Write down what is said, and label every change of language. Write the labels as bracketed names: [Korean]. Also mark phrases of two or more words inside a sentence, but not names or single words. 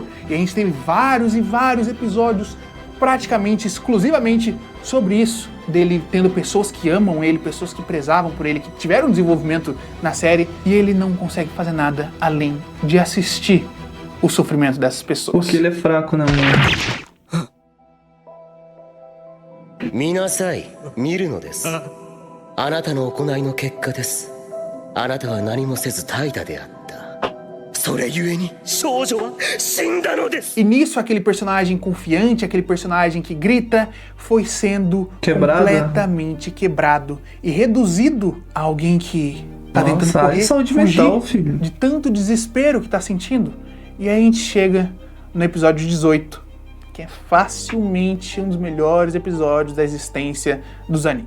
[Portuguese] E a gente teve vários e vários episódios praticamente exclusivamente sobre isso, dele tendo pessoas que amam ele, pessoas que prezavam por ele, que tiveram desenvolvimento na série, e ele não consegue fazer nada além de assistir o sofrimento dessas pessoas. Porque ele é fraco, né, mano? [Japanese] 見なさい、見るのです。あなたの行いの結果です。あなたは何もせず怠惰であった。それゆえに少女は死んだのです。 [Portuguese] E nisso aquele personagem confiante, aquele personagem que grita, foi sendo completamente quebrado e reduzido a alguém que tá tentando correr, saúde fugir mental, filho. de tanto desespero que tá sentindo. E aí a gente chega no episódio 18, que é facilmente um dos melhores episódios da existência dos animes.